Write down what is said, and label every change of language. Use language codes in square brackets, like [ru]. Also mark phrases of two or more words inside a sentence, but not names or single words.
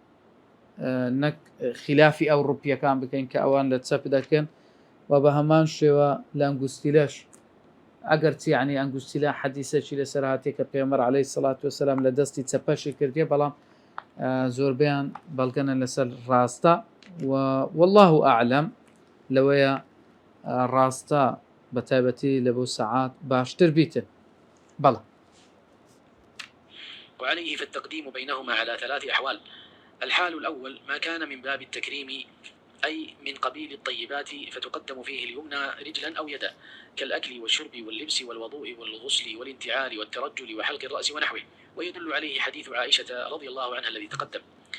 [ckb] نەک خلافی ئەو ڕوپیەکان بکەین کە ئەوان لە چەپ دەکەن و بە هەمان شێوە لە ئەنگوستیلەش ئەگەر چی عنی ئەنگوستیلە حەدیسەکی لەسەر هاتێ کە پێغەمبەر [ar] عەلەیهی سەڵات وسەلام [ckb] لە دەستی چەپەشی کردیە بەڵام زۆربیان بەڵگەنە لەسەر ڕاستە و [ar] والله ئەعلەم [ckb] لەوەیە ڕاستە بە تایبەتی لە بۆ سەعات باشتر بیتن بەڵێ. [ar] وعليه فالتقديم بينهما على 3 أحوال. الحال الأول ما كان من باب التكريم أي من قبيل الطيبات فتقدم فيه اليمنى رجلا أو يدا كالأكل والشرب واللبس والوضوء والغسل والانتعال والترجل وحلق الرأس ونحوه، ويدل عليه حديث عائشة رضي الله عنها الذي تقدم.